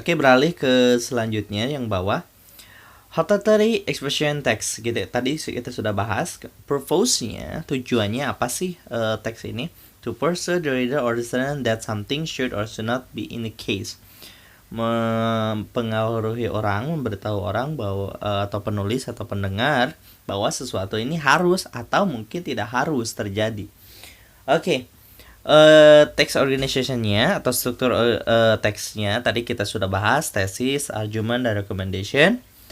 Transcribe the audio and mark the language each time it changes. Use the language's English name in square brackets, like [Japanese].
[Indonesian] Oke, beralih ke selanjutnya yang bawah. Horticulture expression text. Gitu. Tadi kita sudah bahas. Purpose-nya, tujuannya apa sih teks ini? [English] To persuade the reader or listener that something should or should not be in the case. [Indonesian] Mempengaruhi orang, memberitahu orang bahwa atau penulis atau pendengar bahwa sesuatu ini harus atau mungkin tidak harus terjadi. Oke. Text organization-nya atau struktur teksnya tadi kita sudah bahas, tesis, argument, dan recommendation.